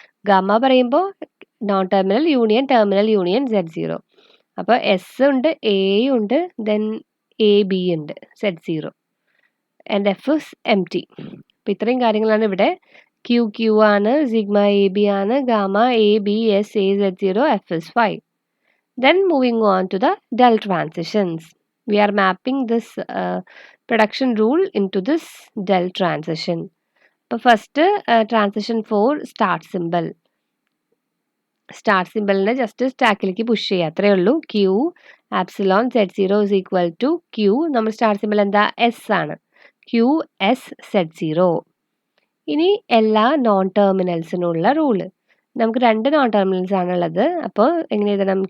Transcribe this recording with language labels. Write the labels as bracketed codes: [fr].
[ml] Gamma പറയുമ്പോൾ non terminal union Z0. അപ്പോൾ S ഉണ്ട്, എ ഉണ്ട്, ദെൻ AB ഉണ്ട്, Z0, ആൻഡ് എഫ് empty. അപ്പോൾ ഇത്രയും കാര്യങ്ങളാണ് ഇവിടെ. ക്യൂ ആണ്, സിഗ്മ AB ആണ്, gamma ABS Z0, [en] F is 5. Then moving on to the del transitions. We are mapping this production rule into this del transition. But first transition for start symbol. [ml] Star സിമ്പിളിനെ just സ്റ്റാക്കിലേക്ക് push ചെയ്യുക, അത്രയേ ഉള്ളൂ. [en] Q epsilon Z0 is equal to [ml] Q, നമ്മൾ star simple എന്താ S ആണ്, Q S Z0. ഇനി എല്ലാ non ടെർമിനൽസിനുള്ള rule, നമുക്ക് 2 നോൺ ടെർമിനൽസ് ആണുള്ളത്. അപ്പോൾ എങ്ങനെ എഴുതണം?